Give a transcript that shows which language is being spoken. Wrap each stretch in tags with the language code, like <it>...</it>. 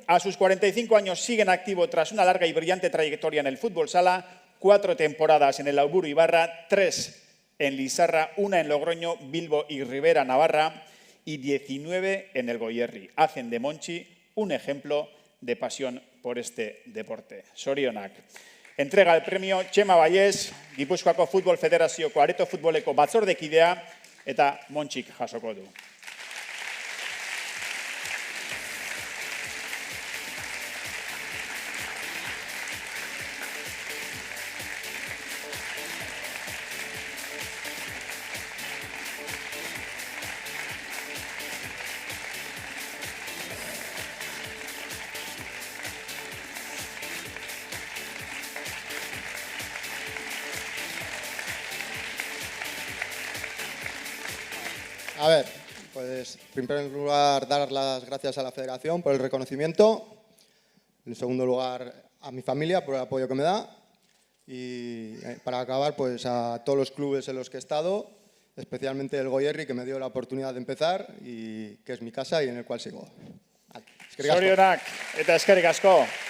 <es>A sus 45 años sigue en activo tras una larga y brillante trayectoria en el fútbol sala, 4 temporadas en el Auburu Ibarra, 3 en Lizarra, 1 en Logroño, Bilbo y Rivera, Navarra, y 19 en el Goierri. Hacen de Monchi un ejemplo de pasión por este deporte.</es> <eu>Sorionak.</eu> <es>Entrega el premio</es> <eu>Txema Vallés, Gipuzkoako Futbol Federazioko Areto Futboleko batzordekidea eta Montxik jasoko du.</eu> <es>A ver, pues en primer lugar dar las gracias a la Federación por el reconocimiento, en segundo lugar a mi familia por el apoyo que me da y para acabar pues a todos los clubes en los que he estado, especialmente el Goierri que me dio la oportunidad de empezar y que es mi casa y en el cual sigo.</es> <eu>Zorionak eta eskerrik asko.</eu>